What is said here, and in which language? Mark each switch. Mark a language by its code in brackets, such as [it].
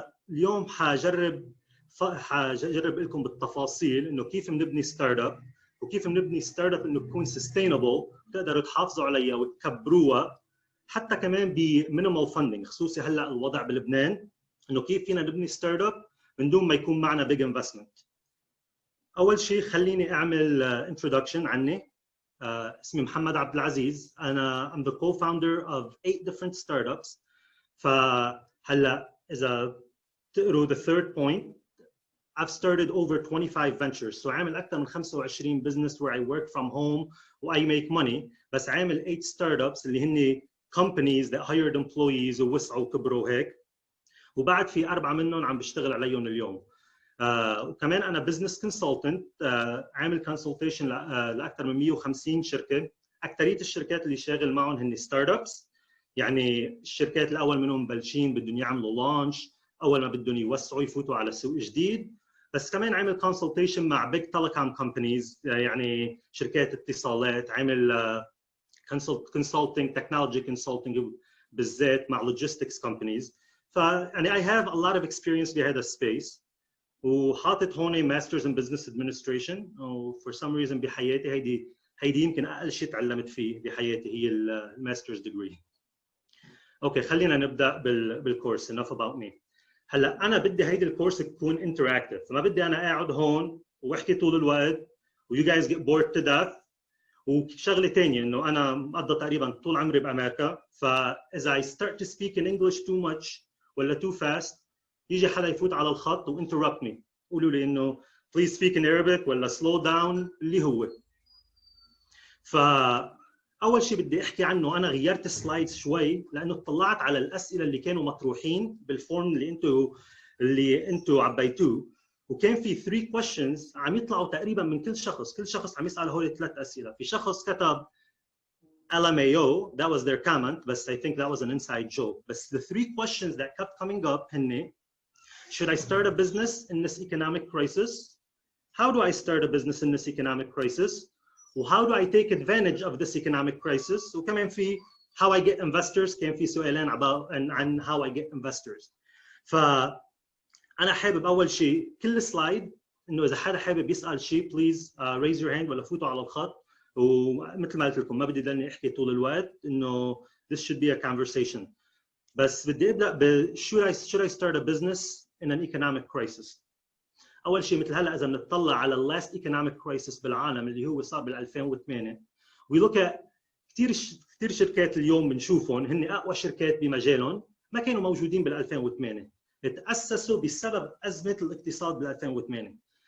[ar] اليوم حجرب لكم بالتفاصيل انه كيف بنبني ستارت اب، وكيف بنبني ستارت اب انه تكون [en] sustainable [ar] تقدروا تحافظوا عليها وتكبروها حتى كمان [en] بمينيمال فاندنج، [ar] خصوصي هلا الوضع بلبنان انه كيف فينا نبني ستارت اب من دون ما يكون معنا [en] Big investment. [ar] اول شيء خليني اعمل انترودكشن عني. اسمي محمد عبد العزيز، انا [en] I'm the co-founder of 8 different startups. [ar] فهلا اذا تقروا [en] the third point, I've started over 25 ventures. So [ar] عامل اكثر من [en] 25 business where I work from home و I make money. [ar] بس عامل 8 startups اللي هن [en] companies that hired employees [ar] ووسعوا وكبروا هيك. وبعد في 4 منهم عم بشتغل عليهم اليوم. وكمان انا بزنس كونسلتنت، عامل كونسلتيشن لاكثر من 150 شركه. اكثريه الشركات اللي شاغل معهم هن ستارت ابس، يعني الشركات الاول منهم مبلشين بدهم يعملوا لانش، اول ما بدهم يوسعوا يفوتوا على سوق جديد. بس كمان عامل كونسلتيشن مع [en] big telecom companies, [ar] يعني شركات اتصالات. [en] عامل consulting technology consulting [ar] بالذات مع [en] Logistics companies. فيعني I have a lot of experience [ar] بهذا السبيس. وحاطط هون [en] masters in business administration, وفور some reason [ar] بحياتي هيدي يمكن اقل شيء تعلمت فيه بحياتي هي [en] الماسترز ديجري. [ar] اوكي خلينا نبدا بالكورس. [en] enough about me. [ar] هلا انا بدي هيدي الكورس تكون انتراكتيف، فما بدي انا قاعد هون واحكي طول الوقت و [en] you guys get bored to death. [ar] وشغله ثانيه انه انا مقضى تقريبا طول عمري بامريكا، فاذا [en] I start to speak in English too much [ar] ولا [en] too fast [ar] يجي حدا يفوت على الخط و [en] interrupt me، [ar] قولوا لي انه [en] please speak in Arabic [ar] ولا [en] slow down [ar] اللي هو. فاول شيء بدي احكي عنه، انا غيرت السلايدز شوي لانه اطلعت على الاسئله اللي كانوا مطروحين بالفورم اللي انتم عبيتوه، وكان في [en] 3 questions [ar] عم يطلعوا تقريبا من كل شخص عم يسال هول 3 اسئله. في شخص كتب [en] LMAO, that was their comment, but I think that was an inside joke. But the 3 questions that kept coming up هن: should I start a business in this economic crisis? How do I start a business in this economic crisis? How do I take advantage of this economic crisis? [ar] وكمان في [en] how I get investors. [ar] كان في سؤالين عن [en] how I get investors. [ar] فأنا حابب أول شيء كل سلايد إنه إذا حدا حابب يسأل شيء [en] please raise your hand [ar] ولا فوتوا على الخط. ومثل ما قلت لكم ما بدي ضلني أحكي طول الوقت، إنه [en] this should be a conversation. [ar] بس بدي أبدأ ب [en] should I start a business in an economic crisis. [ar] اول شيء مثل هلا اذا بنطلع على [en] اللاست economic crisis [ar] بالعالم اللي هو صار بال 2008 ويلوك كثير شركات اليوم بنشوفهم هن اقوى شركات بمجالهم ما كانوا موجودين بال 2008، تاسسوا بسبب ازمه الاقتصاد بال 2008.